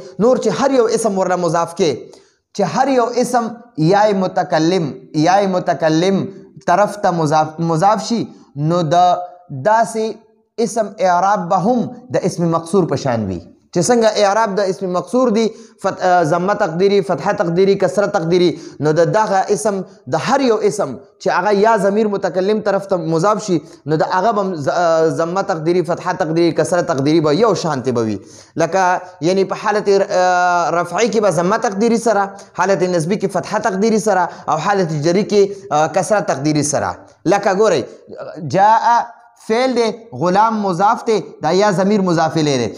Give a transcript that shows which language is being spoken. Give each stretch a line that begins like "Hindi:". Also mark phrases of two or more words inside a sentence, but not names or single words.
Pashto: نور چې هر یو اسم ورله مضاف کې، چې هر یو اسم یای متکلم طرف ته مضاف شي، نو د داسې اسم اعراب به هم د اسم مقصور په شان وي. چې څنګه اعراب د اسم مقصور دی، ضمه تقدیری، فتحه تقدیری، کسره تقدیری، نو د دغه اسم د هر یو اسم چې هغه یا ضمیر متکلم طرف ته مضاف شي، نو د هغه به ضمه تقدیری، فتحه تقدیری، کسره تقدیری به یو شانتې به وي. لکه یعنی په حالت رفعی کې به ضمه تقدیری سره، حالت نسبی کې فتحه تقدیری سره، او حالت جری کې کسره تقدیری سره. لکه ګورئ جاء فعل دی، غلام مضاف دی، دا یا ضمیر مضاف الیه دی.